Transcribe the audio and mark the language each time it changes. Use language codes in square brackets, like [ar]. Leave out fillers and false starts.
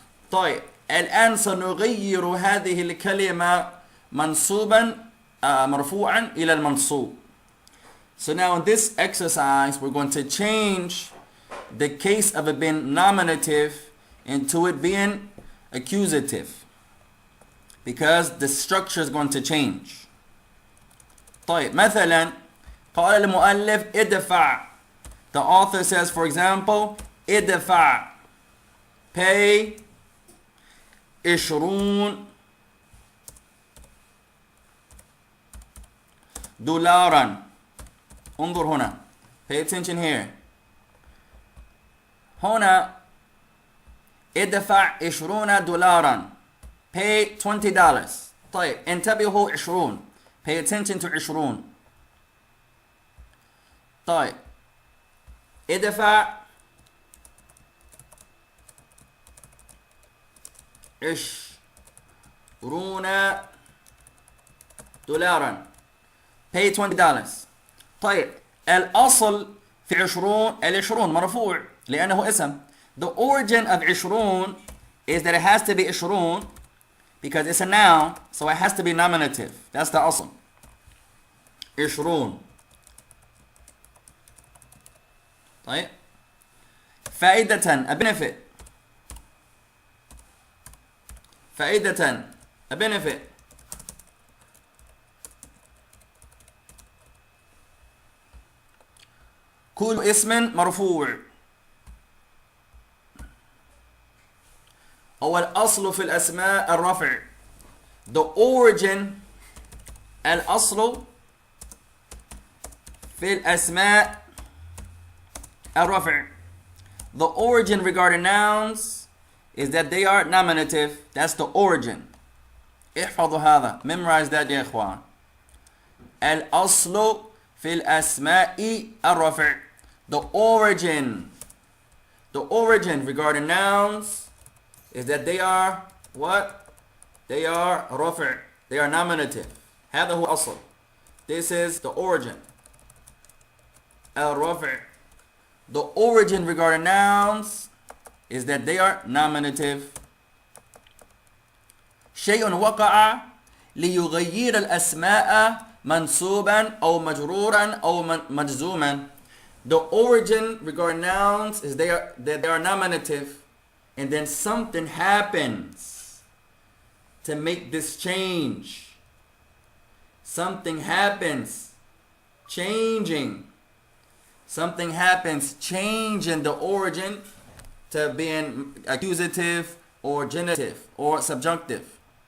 [ar] طيب الآن سنغير هذه الكلمة منصوبا مرفوعا إلى المنصوب. [en] So now in this exercise we're going to change the case of it being nominative into it being accusative, because the structure is going to change. [ar] طيب مثلا قال المؤلف ادفع. [en] The author says, for example, [ar] ادفع, [en] pay 20 [ar] دولارا. انظر هنا, [en] pay attention here. [ar] هنا ادفع 20 دولارا, [en] pay $20. [ar] طيب انتبهوا [en] 20, pay attention to 20. [ar] طيب ادفع 20 دولارا, [en] pay $20. [ar] طيب الأصل في 20 مرفوع لأنه اسم. [en] The origin of 20 is that it has to be 20 because it's a noun, so it has to be nominative. That's the أصل. 20. [ar] طيب فائدة, [en] a benefit. فائدة, a benefit. [ar] كل اسم مرفوع. هو الأصل في الأسماء الرفع. [en] The origin, [ar] الأصل في الأسماء الرفع. [en] The origin regarding nouns is that they are nominative. That's the origin. [ar] احفظوا هذا. [en] Memorize that [ar] يا إخوان. الأصل في الأسماء الرفع. [en] The origin regarding nouns is that they are what? They are رفع. They are nominative. [ar] هذا هو الأصل. [en] This is the origin. الرفع. The origin regarding nouns is that they are nominative. [ar] شيء وقع ليغير الأسماء منصوبا أو مجرورا أو مجزوما. [en] The origin regarding nouns is that they are nominative, and then something happens to make this change. Something happens changing the origin to being accusative or genitive or subjunctive.